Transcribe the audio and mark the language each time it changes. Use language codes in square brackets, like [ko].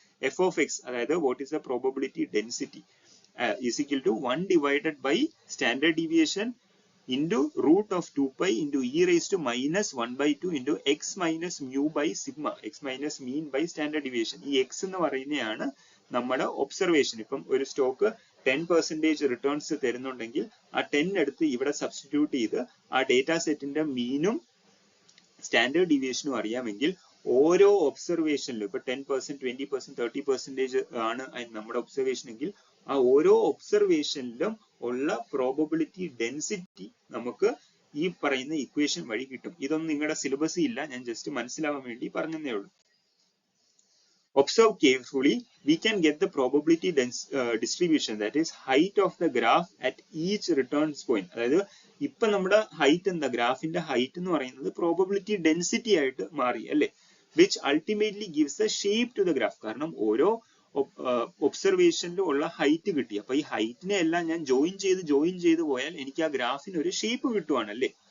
[en] f of x, [ml] അതായത് [en] what is the probability density is equal to 1 divided by standard deviation into root of 2 pi into e raised to minus 1 by 2 into x minus mu by sigma, x minus mean by standard deviation. [ml] ഈ x എന്ന് പറയുന്നതാണ് നമ്മുടെ observation. ഇപ്പം ഒരു stock 10% returns തരുന്നുണ്ടെങ്കിൽ ആ 10 എടുത്ത് ഇവിടെ substitute ചെയ്ത് ആ ഡേറ്റാ സെറ്റിന്റെ മീനും സ്റ്റാൻഡേർഡ് ഡീവിയേഷനും അറിയാമെങ്കിൽ ഓരോ ഒബ്സർവേഷനിലും ഇപ്പൊ 10%, 20%, 30% ആണ് നമ്മുടെ ഒബ്സർവേഷൻ എങ്കിൽ ആ ഓരോ ഒബ്സർവേഷനിലും ഉള്ള പ്രോബബിലിറ്റി ഡെൻസിറ്റി നമുക്ക് ഈ പറയുന്ന ഇക്വേഷൻ വഴി കിട്ടും. ഇതൊന്നും നിങ്ങളുടെ സിലബസിൽ ഇല്ല, ഞാൻ ജസ്റ്റ് മനസ്സിലാവാൻ വേണ്ടി പറഞ്ഞതേ ഉള്ളൂ. [en] Observe carefully, we can get the probability distribution, that is height of the graph at each returns point. [ml] അതായത് ഇപ്പൊ നമ്മുടെ ഹൈറ്റ് എന്താ, ഗ്രാഫിന്റെ ഹൈറ്റ് എന്ന് പറയുന്നത് പ്രോബബിലിറ്റി ഡെൻസിറ്റി ആയിട്ട് മാറി അല്ലെ, [en] which ultimately gives the shape to the graph. [ml] കാരണം ഓരോ ഒബ്സർവേഷനിലും ഉള്ള ഹൈറ്റ് കിട്ടി. അപ്പൊ ഈ ഹൈറ്റിനെ എല്ലാം ഞാൻ ജോയിൻ ചെയ്ത് പോയാൽ എനിക്ക് ആ ഗ്രാഫിന് ഒരു ഷേപ്പ് കിട്ടുവാണ് അല്ലേ.